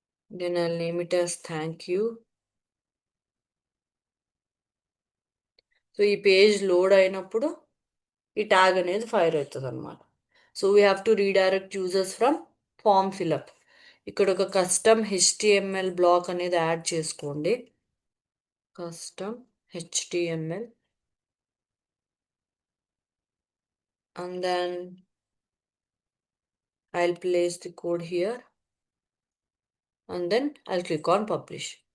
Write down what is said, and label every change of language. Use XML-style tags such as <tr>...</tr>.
<en>Then I'll name it as thank you.</en> <te>So ఈ page load అయినప్పుడు ఈ tag అనేది ఫైర్ అవుతుంది అనమాట.</te> <en>So we have to redirect users from form fill up.</en> <te>ఇక్కడ ఒక కస్టమ్ హెచ్టిఎంఎల్ బ్లాక్ అనేది యాడ్ చేసుకోండి.</te> <en>Custom HTML and then I'll place the code here and then I'll click on publish.</en>